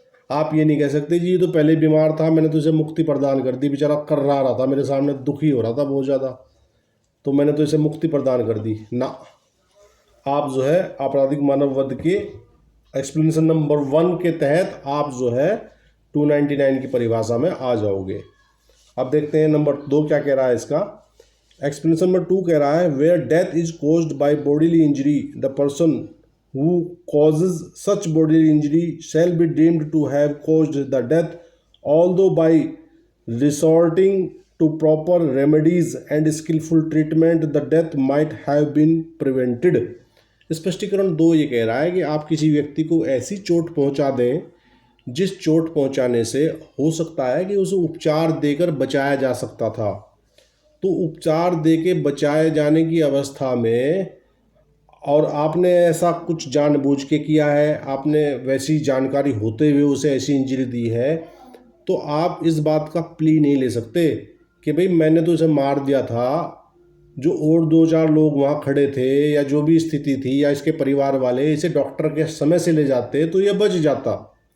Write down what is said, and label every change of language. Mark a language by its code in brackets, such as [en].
[hi] आप ये नहीं कह सकते जी ये तो पहले बीमार था, मैंने तो इसे मुक्ति प्रदान कर दी, बेचारा कर रहा था मेरे सामने, दुखी हो रहा था बहुत ज़्यादा, तो मैंने तो इसे मुक्ति प्रदान कर दी ना। आप जो है आपराधिक मानव वध के एक्सप्लेनेशन नंबर 1 के तहत आप जो है 299 की परिभाषा में आ जाओगे। अब देखते हैं नंबर 2 क्या कह रहा है इसका। [en] explanation number 2 [hi] कह रहा है [en] Where death is caused by bodily injury the person who causes such bodily injury shall be deemed to have caused the death, although by resorting to proper remedies and skillful treatment the death might have been prevented। [hi] स्पष्टीकरण 2 ये कह रहा है कि आप किसी व्यक्ति को ऐसी चोट पहुंचा दें जिस चोट पहुंचाने से हो सकता है कि उसे उपचार देकर बचाया जा सकता था। तो उपचार देके बचाए जाने की अवस्था में और आपने ऐसा कुछ जानबूझ के किया है, आपने वैसी जानकारी होते हुए उसे ऐसी इंजरी दी है, तो आप इस बात का प्ली नहीं ले सकते कि भाई मैंने तो इसे मार दिया था, जो और 2-4 लोग वहाँ खड़े थे या जो भी स्थिति थी या इसके परिवार वाले इसे डॉक्टर के समय से ले जाते तो ये बच जाता।